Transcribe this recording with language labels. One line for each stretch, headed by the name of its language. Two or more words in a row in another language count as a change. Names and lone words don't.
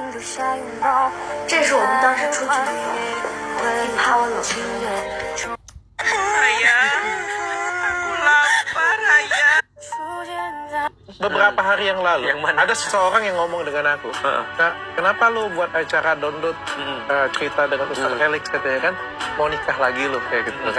Chinese: 这是我们当时出去的时候，你怕我冷，对不对？
Indonesian: Ayah, aku lapar, ayah. Beberapa hari yang lalu, Yang mana? ada seseorang yang ngomong dengan aku, "Kak, kenapa lu buat acara download cerita dengan Ustaz Felix," katanya kan, "mau nikah lagi lu," kayak gitu kan.